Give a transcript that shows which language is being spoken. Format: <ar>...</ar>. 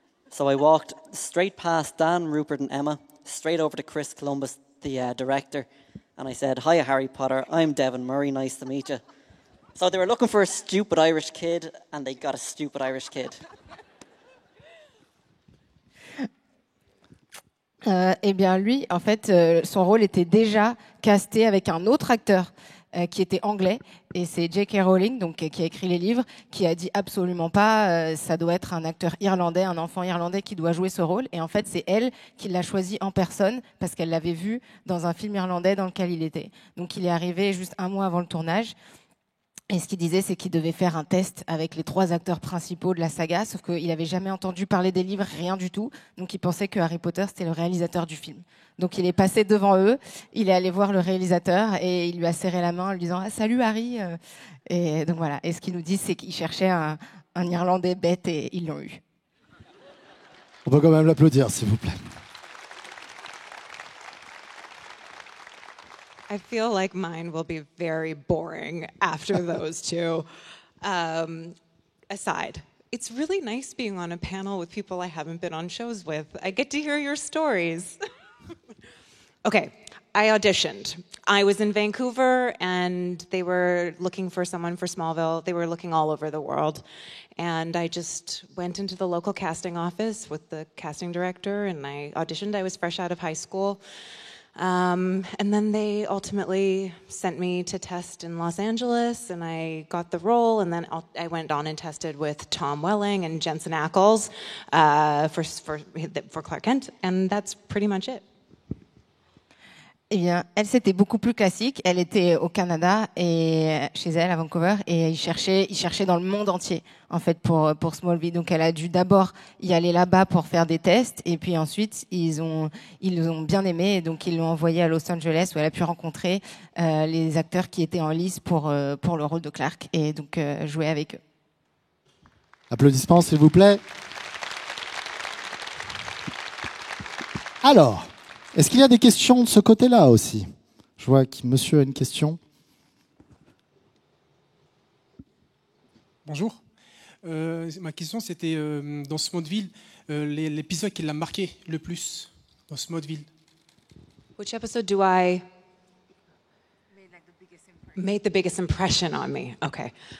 <en>So I walked straight past Dan, Rupert and Emma, straight over to Chris Columbus, the director. And I said, "Hiya, Harry Potter. I'm Devon Murray. Nice to meet you." So they were looking for a stupid Irish kid, and they got a stupid Irish kid.</en> <fr>Eh bien, lui, en fait, son rôle était déjà casté avec un autre acteur qui était anglais. Et c'est J.K. Rowling, donc, qui a écrit les livres, qui a dit absolument pas, ça doit être un acteur irlandais, un enfant irlandais qui doit jouer ce rôle. Et en fait, c'est elle qui l'a choisi en personne parce qu'elle l'avait vu dans un film irlandais dans lequel il était. Donc, il est arrivé juste un mois avant le tournage. Et ce qu'il disait, c'est qu'il devait faire un test avec les 3 acteurs principaux de la saga, sauf qu'il n'avait jamais entendu parler des livres, rien du tout. Donc il pensait que Harry Potter, c'était le réalisateur du film. Donc il est passé devant eux, il est allé voir le réalisateur et il lui a serré la main en lui disant « Salut Harry !» Et donc voilà. Et ce qu'il nous dit, c'est qu'il cherchait un Irlandais bête et ils l'ont eu. On peut quand même l'applaudir, s'il vous plaît.</fr> <en>I feel like mine will be very boring after those two. Aside, it's really nice being on a panel with people I haven't been on shows with. I get to hear your stories. Okay, I auditioned. I was in Vancouver and they were looking for someone for Smallville. They were looking all over the world. And I just went into the local casting office with the casting director and I auditioned. I was fresh out of high school. And then they ultimately sent me to test in Los Angeles, and I got the role. And then I went on and tested with Tom Welling and Jensen Ackles for Clark Kent, and that's pretty much it.</en> <fr>Eh bien, elle, c'était beaucoup plus classique. Elle était au Canada et chez elle, à Vancouver, et ils cherchaient dans le monde entier, en fait, pour Smallville. Donc, elle a dû d'abord y aller là-bas pour faire des tests, et puis ensuite, ils ont bien aimé, et donc ils l'ont envoyée à Los Angeles, où elle a pu rencontrer les acteurs qui étaient en lice pour le rôle de Clark, et donc jouer avec eux. Applaudissements, s'il vous plaît. Alors, est-ce qu'il y a des questions de ce côté-là aussi? Je vois que monsieur a une question. Bonjour. Ma question, c'était dans Smallville, l'épisode qui l'a marqué le plus dans Smallville.</fr> <en>Which episode do I made the biggest impression on me? Okay.</en>